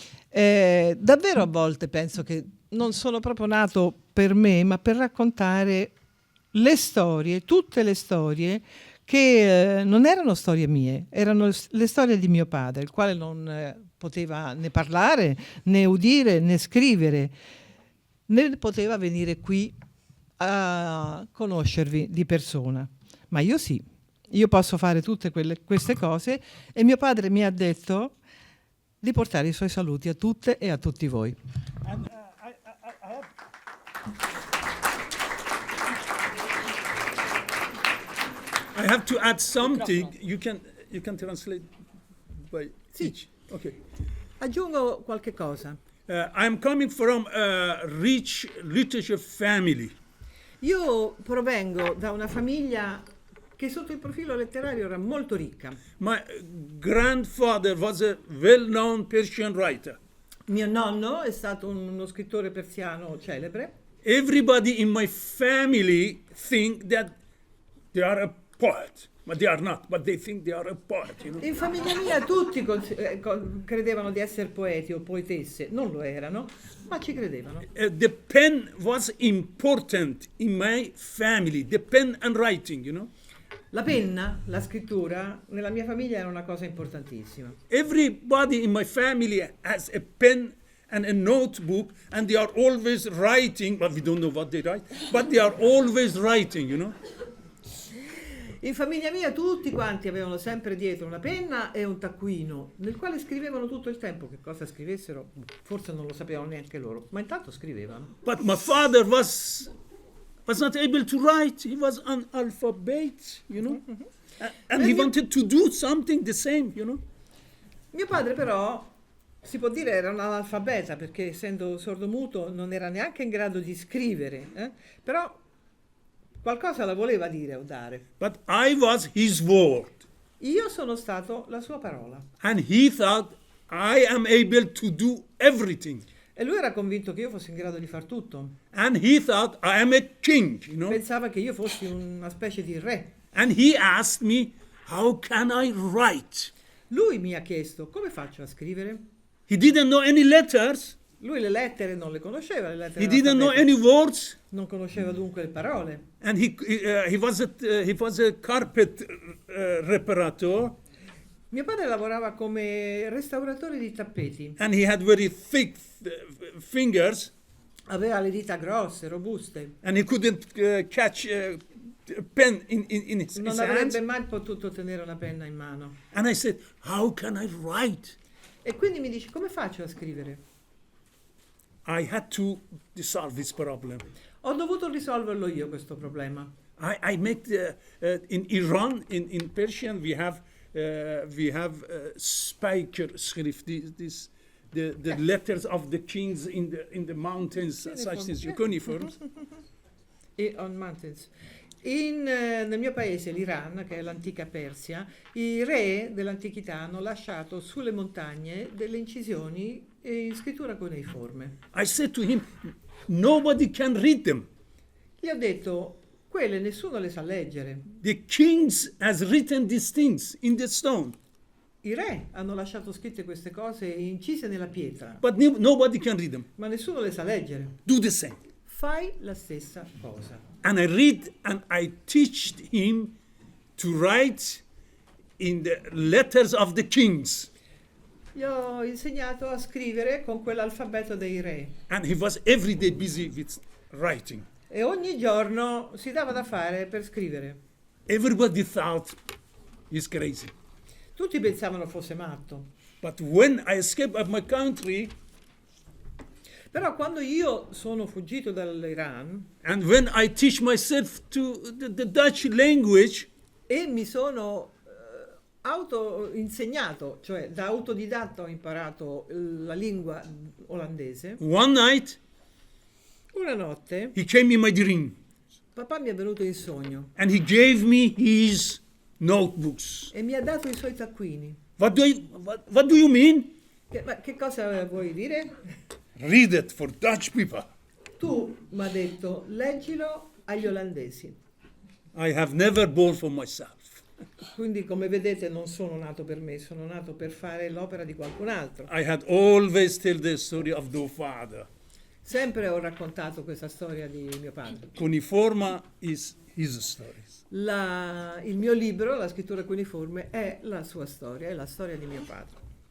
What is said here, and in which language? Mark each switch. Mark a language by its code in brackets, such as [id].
[it] Davvero a volte penso che non sono proprio nato per me, ma per raccontare le storie, tutte le storie che non erano storie mie, erano le storie di mio padre, il quale non poteva né parlare, né udire, né scrivere, né poteva venire qui a conoscervi di persona. Ma io sì, io posso fare tutte queste cose, e mio padre mi ha detto di portare i suoi saluti a tutte e a tutti voi. [en] And, I have to add something. You can translate by each. Okay. [it] Aggiungo qualche cosa. [en] I'm coming from a rich literature family. [it] Io provengo da una famiglia che sotto il profilo letterario era molto ricca. [en] My grandfather was a well-known Persian writer. [it] Mio nonno è stato uno scrittore persiano celebre. [en] Everybody in my family think that they are a poet, but they are not, but they think they are a poet, you know. [it] In famiglia mia tutti credevano di essere poeti o poetesse, non lo erano, ma ci credevano. [en] The pen was important in my family, the pen and writing, you know. [it] La penna, la scrittura, nella mia famiglia era una cosa importantissima. [en] Everybody in my family has a pen and a notebook, and they are always writing, but we don't know what they write, but they are always writing, you know. [it] In famiglia mia tutti quanti avevano sempre dietro una penna e un taccuino, nel quale scrivevano tutto il tempo. Che cosa scrivessero forse non lo sapevano neanche loro, ma intanto scrivevano. [en] But my father was not able to write. He was analphabet, you know. And he wanted to do something the same, you know. [it] Mio padre però, si può dire, era un analfabeta, perché essendo sordomuto non era neanche in grado di scrivere, però qualcosa la voleva dire o dare. [en] But I was his word. [it] Io sono stato la sua parola. [en] And he thought I am able to do everything. [it] E lui era convinto che io fossi in grado di far tutto. [en] And he thought I am a king, you know. [it] Pensava che io fossi una specie di re. [en] And he asked me, how can I write? [it] Lui mi ha chiesto, come faccio a scrivere? [en] He didn't know any letters. [it] Lui le lettere non le conosceva, le lettere [en] He didn't know [it] analfabete. [en] any words. [it] Non conosceva dunque le parole. [en] And he was a carpet reparator. [it] Mio padre lavorava come restauratore di tappeti. [en] And he had very thick fingers. [it] Aveva le dita grosse, robuste. [en] And he couldn't catch a pen in his [it] Non [en] hands. [it] avrebbe mai potuto tenere una penna in mano. [en] And I said, how can I write? [it] E quindi mi dice, come faccio a scrivere? [en] I had to solve this problem. [it] Ho dovuto risolverlo io questo problema. [en] I make in Iran, in Persian, we have spijkerschrift. The letters of the kings in the mountains, such things, cuneiforms. E on mountains. [it] Nel mio paese, l'Iran, che è l'antica Persia, i re dell'antichità hanno lasciato sulle montagne delle incisioni in scrittura cuneiforme. [en] I said to him, nobody can read them. [it] Gli ho detto, quelle nessuno le sa leggere. [en] The kings has written these things in the stone, [it] I re hanno lasciato scritte queste cose incise nella pietra, [en] but nobody can read them. [it] ma nessuno le sa leggere. [en] Do the same. [it] Fai la stessa cosa. [en] And I read and I teached him to write in the letters of the kings. [it] Gli ho insegnato a scrivere con quell'alfabeto dei re. [en] And he was every day busy with writing. [it] E ogni giorno si dava da fare per scrivere. [en] Everybody thought he's crazy. [it] Tutti pensavano fosse matto. [en] But when I escaped of my country, [it] Però quando io sono fuggito dall'Iran [en] and when I teach myself to the Dutch language, [it] e mi sono autoinsegnato, cioè da autodidatta ho imparato la lingua olandese, [en] one night [it] una notte [en] he came in my dream [it] papà mi è venuto in sogno [en] and he gave me his notebooks. [it] e mi ha dato i suoi taccuini. [en] What do you mean? [it] Ma che cosa vuoi dire? [en] Read it for Dutch people. [it] Tu, mi ha detto, leggilo agli olandesi. [en] I have never born for myself. [it] Quindi come vedete non sono nato per me, sono nato per fare l'opera di qualcun altro. [en] I had always told the story of the father. [it] Sempre ho raccontato questa storia di mio padre. [en] Cuneiforma is his stories. [it] Il mio libro, La scrittura cuneiforme, è la sua storia, è la storia di mio padre.